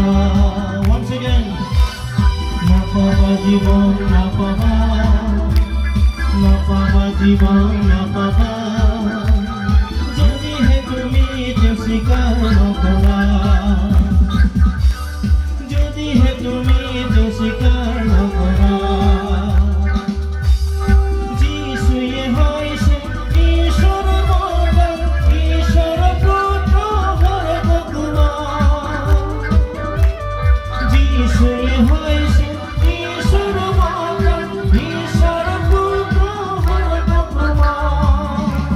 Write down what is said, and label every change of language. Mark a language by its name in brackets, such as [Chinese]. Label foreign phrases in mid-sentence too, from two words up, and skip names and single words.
[English] Once again, [Assamese] না পাবা জীবন না পাবা, না পাবা জীবন না পাবা, যদি হে তুমি যে স্বীকার নকৰা, যদি হে তুমি যে স্বীকার নকৰা। যিশুৱে হৈছে ঈশ্বৰৰ মৰম, ঈশ্বৰৰ পুত্ৰ ভগৱান। যিশুৱে হৈছে ঈশ্বৰৰ মৰম, ঈশ্বৰৰ পুত্ৰ ভগৱান।